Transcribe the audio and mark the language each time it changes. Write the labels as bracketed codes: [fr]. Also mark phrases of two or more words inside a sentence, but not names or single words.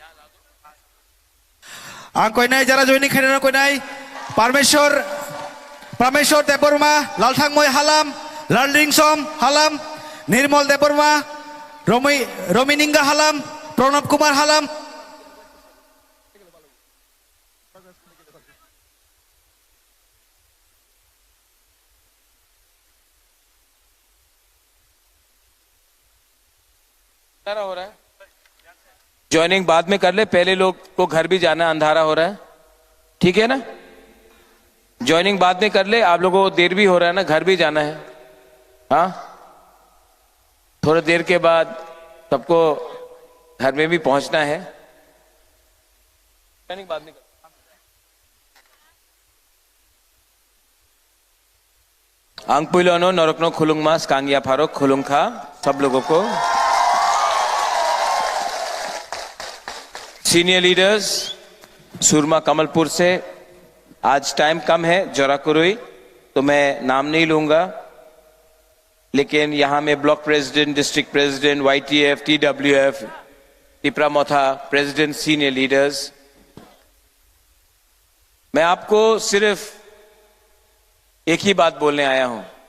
[trp] a koi nai jara joining khane na koi nai Prameshwar Deborma, Lalthang Moy Halam, Lalring Som Halam, Nirmal Deborma, Romininga Halam, Pranab Kumar Halam. [hi] हो रहा है ज्वाइनिंग बाद में कर ले, पहले लोग को घर भी जाना, अंधारा हो रहा है, ठीक है ना? ज्वाइनिंग बाद में कर ले, आप लोगों को देर भी हो रहा है ना, घर भी जाना है। हाँ, थोड़ी देर के बाद सबको घर में भी पहुंचना है। ज्वाइनिंग बाद में कर। [trp] आंगपुइलोनो नरकनो खुलुंग मास कांगिया फारोक खुलुंग खा [hi] सब लोगों को। [en] senior leaders [hi] सुरमा कमलपुर से, आज टाइम कम है जोराकुरुई, तो मैं नाम नहीं लूंगा, लेकिन यहां में [en] block president, district president, [hi] YTF, TWF, टिपरा मोथा प्रेसिडेंट, [en] senior leaders, [hi] मैं आपको सिर्फ एक ही बात बोलने आया हूं।